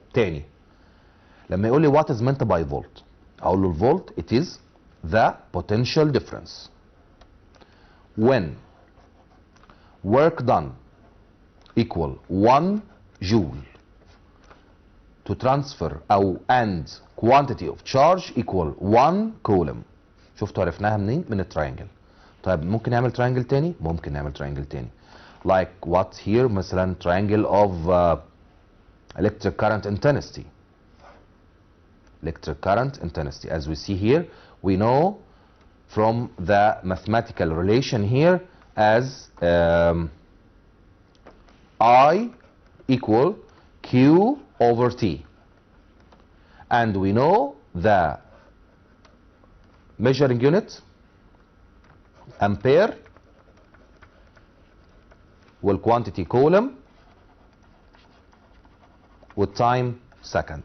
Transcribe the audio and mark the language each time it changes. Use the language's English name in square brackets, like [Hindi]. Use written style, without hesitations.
[Arabic] تاني لما يقول لي [English] what is meant by volt، [Arabic] اقول له الفولت [English] it is the potential difference when work done equal 1 joule to transfer او and quantity of charge equal 1 coulomb. [Arabic] شفتوا عرفناها منين؟ من التراينجل. طيب ممكن نعمل تراينجل تاني؟ ممكن نعمل تراينجل تاني. [English] like what here مثلا triangle of electric current intensity. electric current intensity as we see here, we know from the mathematical relation here as I equal Q over T, and we know the measuring unit ampere والquantity coulomb والtime second.